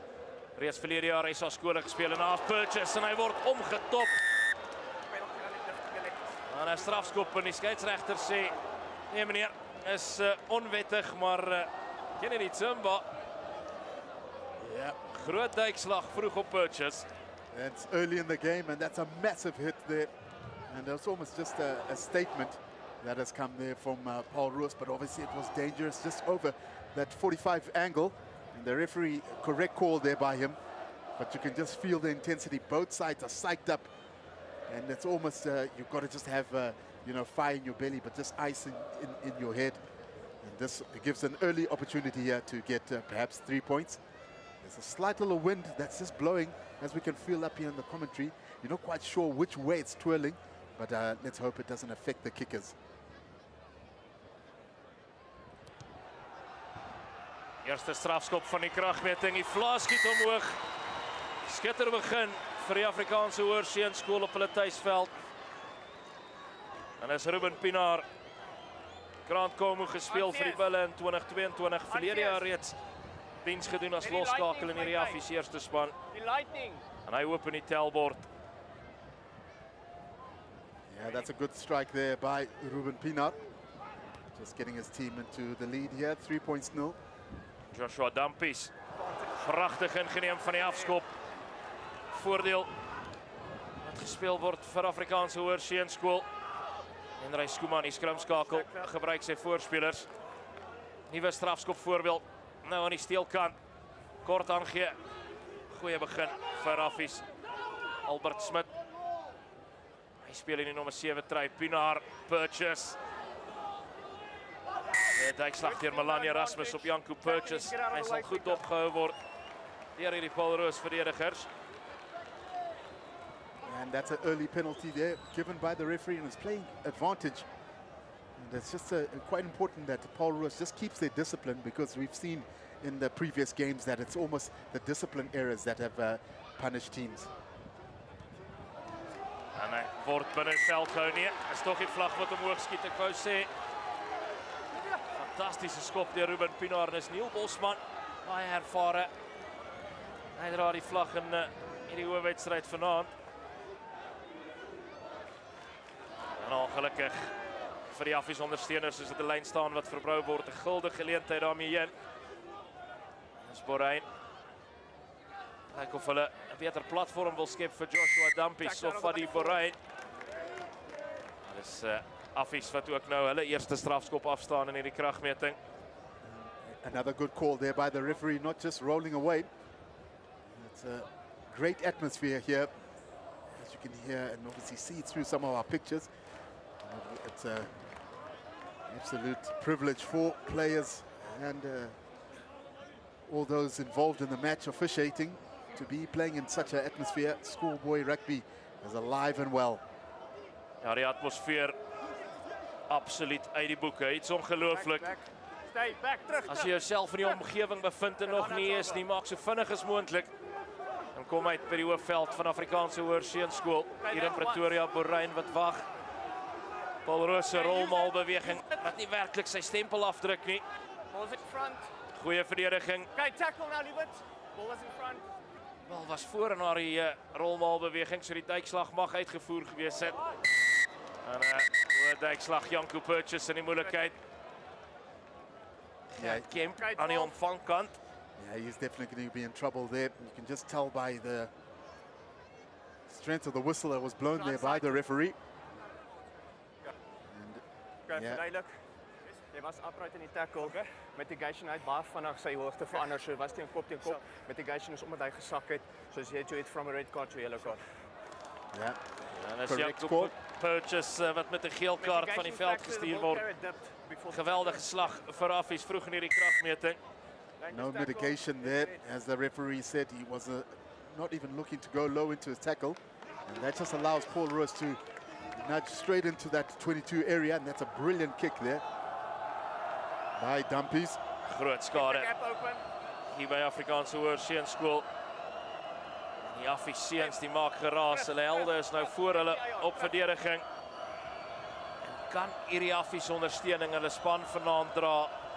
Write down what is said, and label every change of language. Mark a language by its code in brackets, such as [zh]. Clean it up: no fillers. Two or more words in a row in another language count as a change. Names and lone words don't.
[af] Reeds verlede jaar hy SA skole gespeel en half Purchase en hy word omgetop. En 'n strafskop en die skeieregter sê, nee meneer, is onwettig, maar Kennedy Tsimba. Yeah. Groot duikslag vroeg op Purchase. [en] It's early in the game, and that's a massive hit there. And that's almost just a statement that has come there from Paul Roos, but obviously it was dangerous just over that 45 angle. And the referee, correct call there by him, but you can just feel the intensity. Both sides are psyched up, and it's almost, you've got to just have, fire in your belly, but just ice in your head. And this gives an early opportunity here to get perhaps 3 points. There's a slight little wind that's just blowing, as we can feel up here in the commentary. You're not quite sure which way it's twirling, but let's hope it doesn't affect the kickers. [af] Eerste strafskop van die kragmeting, die vlaas skiet omhoog. Skitter begin vir die Afrikaanse Hoërseunskool op hulle tuisveld. En is Ruben Pinaar. Krantkomo gespeel vir die bulle in 2022, verlede jaar reeds diens gedoen as loskakel in hierdie Affies eerste span. En hy open die telbord. [en] Yeah, that's a good strike there by Ruben Pinaar. Just getting his team into the lead here, 3 points nil. [af] Joshua Dampies, pragtig ingeneem van die afskop. Voordeel wat gespeel word vir Afrikaanse Hoërseunskool. En Ry Skooman, die skrimskakel, gebruik sy voorspelers. Nuwe strafskop voorbeeld, nou aan die steelkant. Kort aangee, goeie begin vir Affies. Albert Smit. Hy speel in die nommer 7 try, Pinaar, Purchase. Die duikslag deur Melanie Erasmus op Janko Purchase. Hy sal goed opgehou word deur hierdie Paul Roos verdedigers. [en] And that's an early penalty there, given by the referee, and it's playing advantage. And it's just quite important that Paul Roos just keeps their discipline, because we've seen in the previous games that it's almost the discipline errors that have punished teams. [af] En hy word binne veld gehou nie. Is tog die vlag wat omhoog skiet, ek wou sê. Fantastiese skop deur Ruben Pinaar en is Neil Bosman, baie ervare. Hy dra die vlag in hierdie hoofwedstryd vanaand. En ongelukkig vir die Affies ondersteuners is dit 'n lyn staan wat verbrou word, 'n guldige geleentheid daarmee heen. Dis Borein. Kyk of hulle 'n beter platform wil skep vir Joshua Dampies of Fadi Borein. Dit is Affies wat ook nou hulle eerste strafskop afstaan in hierdie kragmeting. [en] Another good call there by the referee, not just rolling away. It's a great atmosphere here, as you can hear and obviously see through some of our pictures. It's an absolute privilege for players and all those involved in the match officiating to be playing in such an atmosphere. Schoolboy rugby is alive and well. [af] Ja, die atmosfeer absoluut uit die boeke. Iets ongelooflik. [en] Stay back, [af] terug. As jy jouself in die omgewing bevind en nog nie is nie, maak so vinnig as moontlik. En kom uit by die hoofveld van Afrikaanse Hoërseunskool hier in Pretoria. Borein wat wag. Paul Roos se rolmaalbeweging wat nie werklik sy stempel afdruk nie. [en] Ball's in front. [af] Goeie verdediging. [en] Okay, tackle now, Liebert. Ball was in front. [af] Bal was voor na die rolmaalbeweging, so die duikslag mag uitgevoer gewees het. En oor duikslag Janko Purchase in die moeilikheid. Ja, Kemp aan die ontvangkant. [en] Yeah, he's definitely going to be in trouble there. You can just tell by the strength of the whistle that was blown there by the referee. [af] Okay, Ja. verduidelik. Jy was upright in die tackle. Mitigation uit baie vinnig sy hoogte verander, so was teen kop. Mitigation is omdat hy gesak het, soos jy het [en] from a red card to yellow card. Yeah, [af] En as [en] correct [af] Janko [en] call. [af] Purchase wat met 'n geel kaart van die veld gestuur word. Geweldige slag vir Affies vroeg in hierdie kragmeting. [en] No mitigation there. As the referee said, he was not even looking to go low into his tackle. And that just allows Paul Roos to nudge straight into that 22 area. And that's a brilliant kick there by Dampies. [af] Groot skade [en] Gap open. [af] hier by Afrikaanse Hoërseunskool. Die Affies seuns die maak geraas. Hulle helde is nou voor hulle op verdediging. En kan hierdie Affies ondersteuning hulle span vanaand dra?